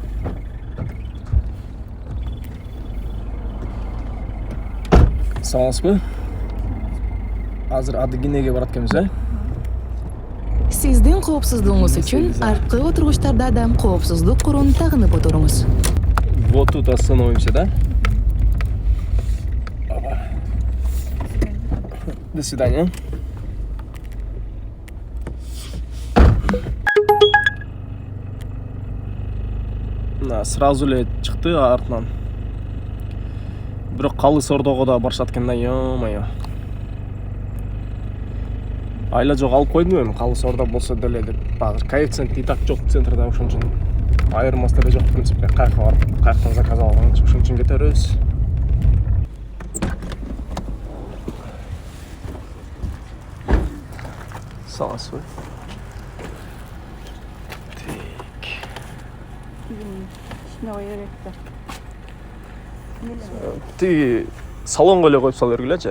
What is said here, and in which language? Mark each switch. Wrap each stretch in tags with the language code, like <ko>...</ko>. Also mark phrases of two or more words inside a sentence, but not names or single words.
<ky>Саламатсызбы? Азыр Адыгинеге барат экенбиз, Сиздин коопсуздугуңуз үчүн арткы отургучтарда да коопсуздук курун тагынып отуруңуз.</ky> <ru>Вот тут остановимся, да? До свидания.</ru> <ky>Сразу эле чыкты артынан. Бирок Калы Сордого да барышат экен да, ё-моё. Айла жок алып койдум эми, Калы Сордо болсо деле деп. Азыр коэффициент</ky> <ru>и так</ru> <ky>жок центрде, ошон үчүн айырмасы деле жок,</ky> <ru>в принципе.</ru> <ky>Каяка барып, каяктан заказ алган, ошон үчүн кетебиз. Саламатсызбы? Тиги салонго эле коюп сала бергилечи.</ky>